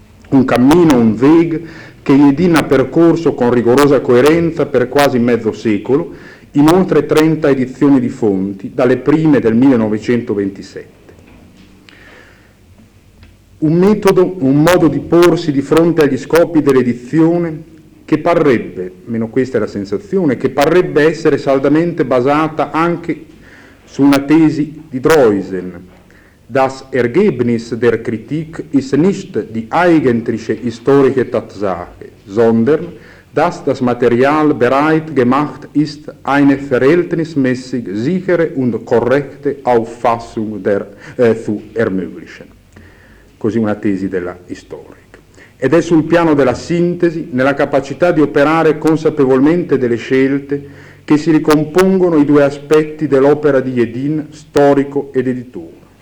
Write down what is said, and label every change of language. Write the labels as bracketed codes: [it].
[it] Un cammino, un Weg, che Yedin ha percorso con rigorosa coerenza per quasi mezzo secolo, in oltre 30 edizioni di fonti, dalle prime del 1927. Un metodo, un modo di porsi di fronte agli scopi dell'edizione che parrebbe, meno questa è la sensazione, che parrebbe essere saldamente basata anche su una tesi di Droysen, [de] das Ergebnis der Kritik ist nicht die eigentliche historische Tatsache, sondern dass das Material bereit gemacht ist, eine verhältnismäßig sichere und korrekte Auffassung der, zu ermöglichen. [it] Così una tesi della historik. Ed è sul piano della sintesi, nella capacità di operare consapevolmente delle scelte, che si ricompongono i due aspetti dell'opera di Yedin, storico ed editore.